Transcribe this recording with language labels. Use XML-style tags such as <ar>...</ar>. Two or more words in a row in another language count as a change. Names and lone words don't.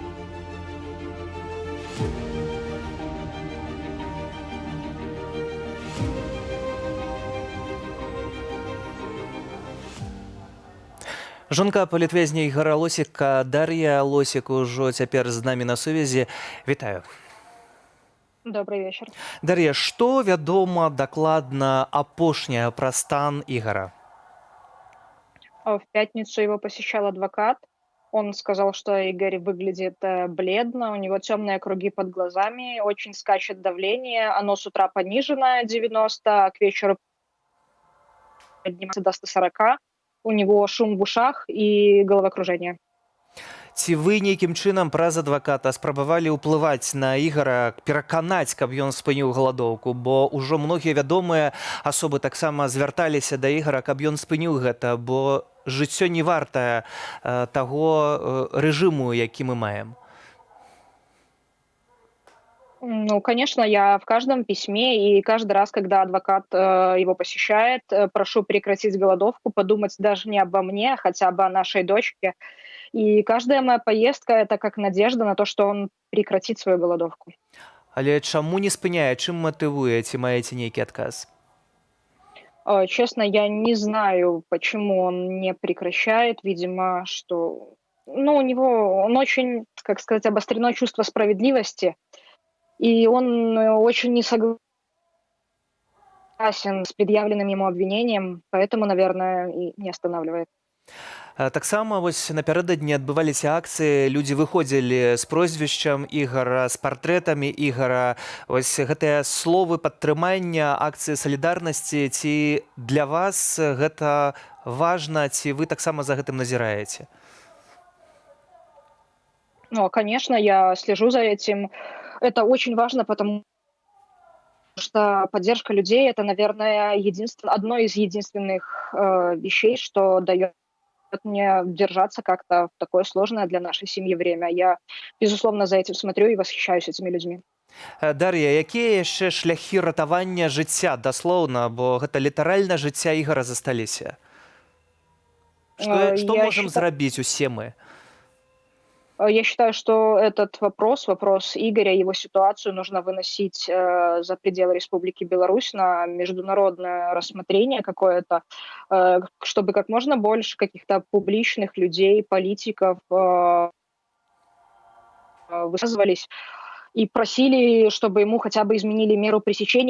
<be>Жонка палітвязня Ігора Лосіка Дар'я Лосік ужо цяпер з намі на сувязі. Вітаю.</be> <ru>Добрый вечер.</ru> <be>Дар'я, што вядома дакладна апошняе пра стан Игора?</be> <ru>В пятницу его посещал адвокат. Он сказал, что Игорь выглядит бледно, у него темные круги под глазами, очень скачет давление, оно с утра понижено 90, а к вечеру поднимается до 140. У него шум в ушах и головокружение.</ru> <be>Ці вы нейкім чынам праз адваката спрабавалі ўплываць на Ігора, пераканаць, каб ён спыніў галадоўку, бо ўжо многія вядомыя асобы таксама звярталіся да Ігора, каб ён спыніў гэта, бо жыццё не вартае таго рэжыму, які мы маем. Ну,</be> <ru>конечно, я в каждом письме и каждый раз, когда адвокат его посещает, прошу прекратить голодовку, подумать даже не обо мне, хотя бы о нашей дочке. И каждая моя поездка – это как надежда на то, что он прекратит свою голодовку.</ru> <be>Але чаму не спыняе? Чым матывуе? Ці маеце нейкі адказ?</be> <ru>Честно, я не знаю, почему он не прекращает. Видимо, что у него он очень, как сказать, обострено чувство справедливости. И он очень не согласен с предъявленным ему обвинением, поэтому, наверное, и не останавливает.</ru> <be>Таксама вось напярэдадні адбываліся акцыі, людзі выходзілі з прозвішчам Ігора, з партрэтамі Ігора. Вось гэтыя словы падтрымання, акцыі салідарнасці, ці для вас гэта важна, ці вы таксама за гэтым назіраеце? Ну,</be> <ru>конечно, я слежу за этим. Это очень важно, потому что поддержка людей – это, наверное, одно из единственных вещей, что дает мне держаться как-то в такое сложное для нашей семьи время. Я, безусловно, за этим смотрю и восхищаюсь этими людьми.</ru> <be>Дар'я, якія яшчэ шляхі ратавання жыцця, даслоўна, бо гэта літаральна жыцця Ігора засталіся? Што можам зрабіць усе мы?</be> <ru>Я считаю, что этот вопрос Игоря, его ситуацию нужно выносить за пределы Республики Беларусь на международное рассмотрение какое-то, чтобы как можно больше каких-то публичных людей, политиков высказывались и просили, чтобы ему хотя бы изменили меру пресечения.</ru>